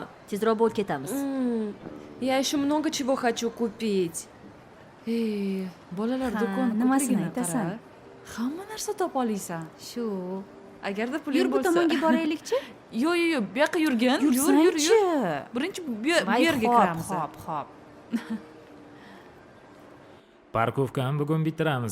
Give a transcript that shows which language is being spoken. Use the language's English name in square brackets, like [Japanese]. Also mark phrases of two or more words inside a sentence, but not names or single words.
[Uzbek] tezroq bo'lib ketamiz. [Russian] Я еще много чего хочу купить. [Uzbek] Bolalar Ha, do'koni nimasini ko'pligini aytasan? qara. Hamma narsa topa olasan. Shu. Agarda puling Yur bu bo'lsa. tomonga boraylikchi. Yo'q, bu yoqqa yurgin. Yur. Yursangchi. Birinchi bu yerga kiramiz. Hop. Parkovkani bugun bitiramiz.